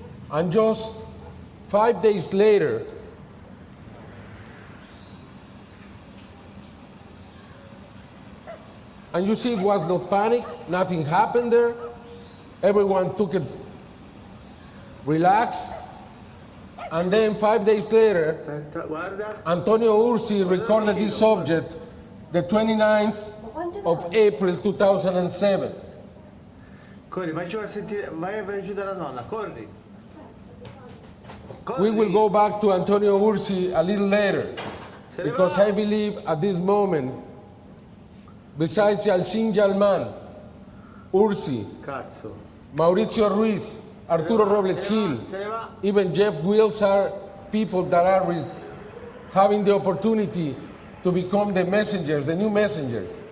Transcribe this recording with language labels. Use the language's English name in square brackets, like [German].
[English] And just 5 days later, and you see it was not panic, nothing happened there. Everyone took it relaxed. And then 5 days later, Antonio Urzi recorded this object the 29th of April 2007. [Italian] Corri, vai giù dalla nonna, corri. [English] We will go back to Antonio Urzi a little later, because I believe at this moment, besides Yalcin Yalman, Urzi, Mauricio Ruiz, Arturo Robles Gil, even Jeff Wills are people that are having the opportunity to become the messengers, the new messengers.